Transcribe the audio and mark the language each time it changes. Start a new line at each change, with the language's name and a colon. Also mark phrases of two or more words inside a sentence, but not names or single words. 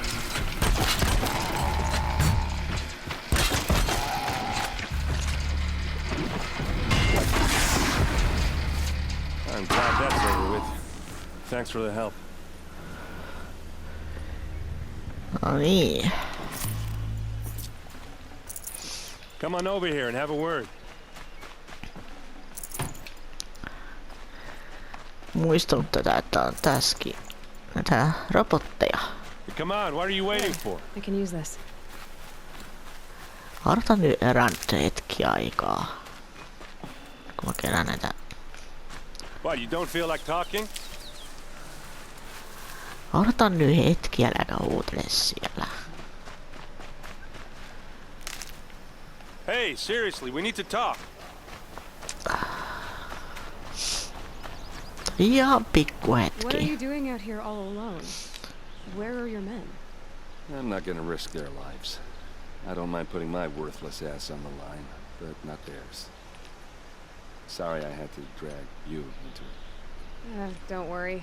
English: I'm glad that's over with. Thanks for the help.
Finnish: No niin.
English: Come on over here and have a word.
Finnish: Muistanut tätä, että on tässäkin näitä robotteja.
English: Come on, what are you waiting for? I can use this.
Finnish: Odotan nyt Erendin hetki aikaa. Kun mä kerään näitä.
English: What, you don't feel like talking?
Finnish: Odotan nyt hetki, äläkä huutele siellä.
English: Hey, seriously, we need to talk.
Finnish: Ihan pikku
English: What are you
Finnish: hetki.
English: doing out here all alone? Where are your men? I'm not gonna risk their lives. I don't mind putting my worthless ass on the line, but not theirs. Sorry I had to drag you into it. Don't worry.